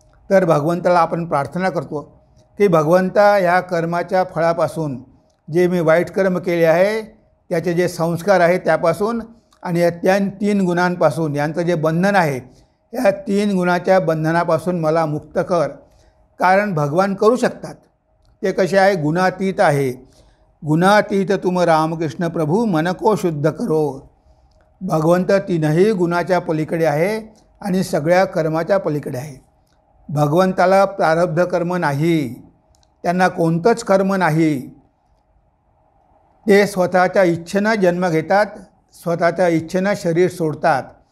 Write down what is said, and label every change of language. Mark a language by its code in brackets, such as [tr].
[mr] तर भगवंताला आपण प्रार्थना करतो की भगवंता ह्या कर्माच्या फळापासून, जे मी वाईट कर्म केले आहे त्याचे जे संस्कार आहे त्यापासून आणि या 3 गुणांपासून, यांचं जे बंधन आहे या 3 गुणाच्या बंधनापासून मला मुक्त कर. कारण भगवान करू शकतात. ते कसे आहे, गुणातीत आहे. [hi] गुणातीत तुम रामकृष्ण प्रभू मन को शुद्ध करो. [mr] भगवंत 3ही गुणाच्या पलीकडे आहे आणि सगळ्या कर्माच्या पलीकडे आहे. भगवंताला प्रारब्ध कर्म नाही, त्यांना कोणतंच कर्म नाही. ते स्वतःच्या इच्छेनं जन्म घेतात, स्वतःच्या इच्छेनं शरीर सोडतात.